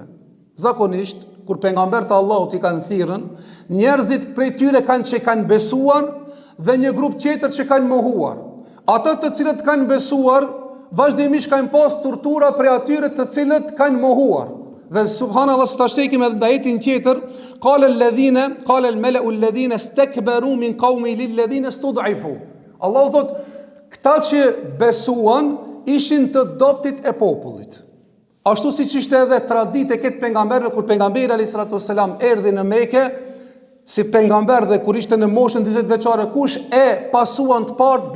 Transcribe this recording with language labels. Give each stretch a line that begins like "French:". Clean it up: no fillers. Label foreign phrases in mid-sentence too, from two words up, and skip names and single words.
Albanian: Zakonisht kur pejgambert e Allahut i kanë thirrën, njerëzit prej tyre që kanë besuar dhe një grup tjetër që kanë mohuar. Ata të cilët kanë besuar, vazhdimisht kanë pas tortura prej atyre të cilët kanë mohuar. Dhe subhanallahu, tash tekim edhe ajetin tjetër,
Arabic: قال الملأ الذين استكبروا من قومه للذين استضعفوا.
Albanian: Allahu thot, këta që besuan ishin të dobtit e popullit. Ashtu siç ishte edhe traditë e këtë pejgamberëve, kur pejgamberi
Arabic: عليه الصلاة والسلام
Albanian: erdhi në Mekë si pejgamber dhe kur ishte në moshën 40 vjeçare, kush e pasuan të parë?